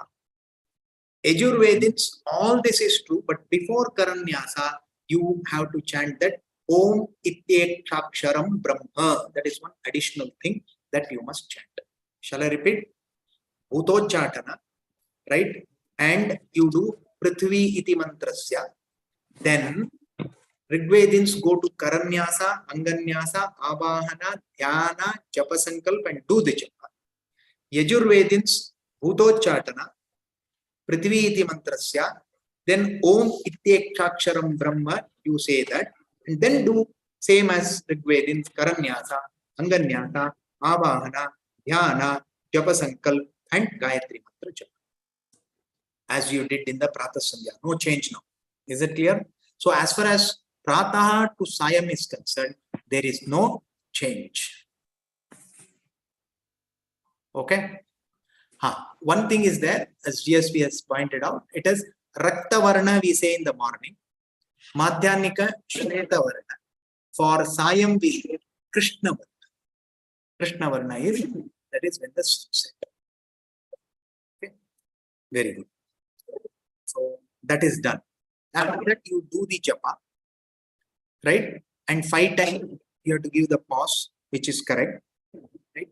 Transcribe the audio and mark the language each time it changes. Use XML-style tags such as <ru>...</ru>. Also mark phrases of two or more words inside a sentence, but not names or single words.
<en>Yajurvedins, all this is true, but before Karanyasa, you have to chant that</en> <sa>Om Ityekshaksharam Brahma.</sa> <en>That is one additional thing that you must chant. Shall I repeat? Bhutochatana, right? And you do</en> <sa>Prithvi iti mantrasya.</sa> <en>Then Rigvedins go to Karanyasa, Anganyasa, Avahana, Dhyana,</en> <sa>Japa Sankalp,</sa> <en>and do the Japa. Yajurvedins, Bhutochatana,</en> <sa>Prithvi iti mantrasya,</sa> <en>then</en> <sa>Om Ityekshaksharam Brahma,</sa> <en>you say that, and then do same as Rigvedins, Karanyasa, Anganyasa, Avahana, Dhyana,</en> <sa>Japa Sankalp,</sa> <en>and Gayatri Mantra Japa. As you did in the</en> <sa>Pratha Sandhya.</sa> <en>No change now. Is it clear? So as far as Prataha to Sayam is concerned, there is no change. Okay? One thing is there, as GSP has pointed out, it is</en> <sa>Rakta Varna</sa> <en>we say in the morning,</en> <sa>Madhyanika Shreta Varna.</sa> <en>For Sayam we say</en> <sa>Krishna Varna. Krishna Varna</sa> <en>is, that is when the sun set. Okay? Very good. So that is done. After that, you do the japa, right? And 5 times you have to give the pause, which is correct, right?</en>